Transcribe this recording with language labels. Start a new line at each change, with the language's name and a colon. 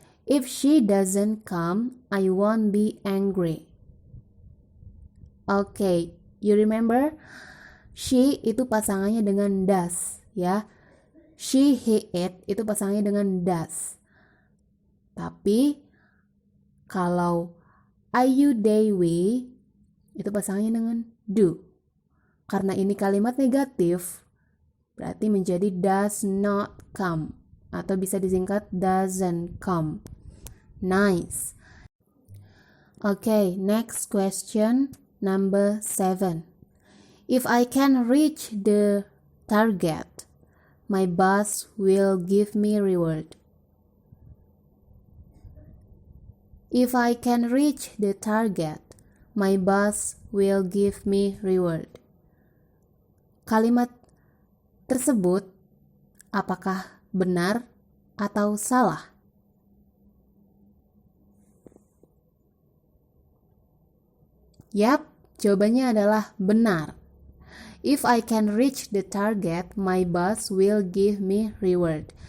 English: If she doesn't come, I won't be angry. Okay, you remember?
Indonesian: She itu pasangannya dengan does, ya. She, he, it itu pasangannya dengan does. Tapi kalau I, you, they, we itu pasangannya dengan do. Karena ini kalimat negatif, berarti menjadi
English: does not come
Indonesian: atau bisa disingkat doesn't come.
English: Nice. Okay, next question, number 7. If I can reach the target, my boss will give me reward. If I can reach the target, my boss will give me reward.
Indonesian: Kalimat tersebut apakah benar atau salah? Yap, jawabannya adalah benar.
English: If I can reach the target, my boss will give me reward.